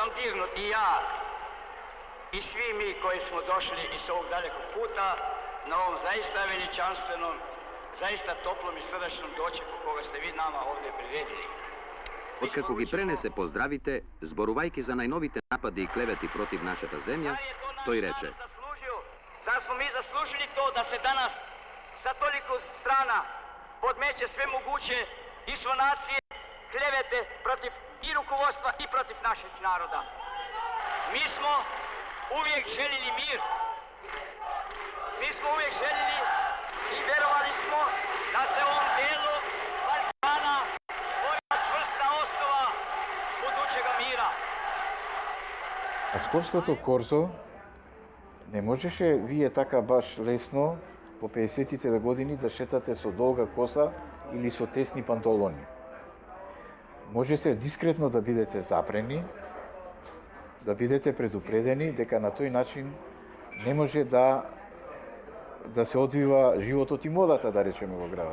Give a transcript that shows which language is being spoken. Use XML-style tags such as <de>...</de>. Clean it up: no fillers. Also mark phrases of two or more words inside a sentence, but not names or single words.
<sr>сам дирнут и ја, и сви ми кои смо дошли из овог далекog puta на овом заиста величанственом, заиста топлом и срдачном дочеку кога сте ви нама овде приредили.</sr> <mk>Откако ги пренесе поздравите, зборувајќи за најновите напади и клевети против нашата земја, тој рече:</mk> <sr>Зар смо ми заслужили то да се данас sa toliko strana podmeće sve moguće insinuacije, klevete protiv i rukovodstva i protiv našeg naroda. Mi smo uvijek željeli mir. Mi smo uvijek željeli i vjerovali smo da se u ovom delu Balkana stvori čvrsta osnova budućega mira.</sr> <mk>На Скопското корзо не можеше вие така баш лесно по 50-тите години да шетате со долга коса или со тесни панталони. Можете дискретно да бидете запрени, да бидете предупредени дека на тој начин не може да се одвива животот и модата, да речеме, во градот.</mk>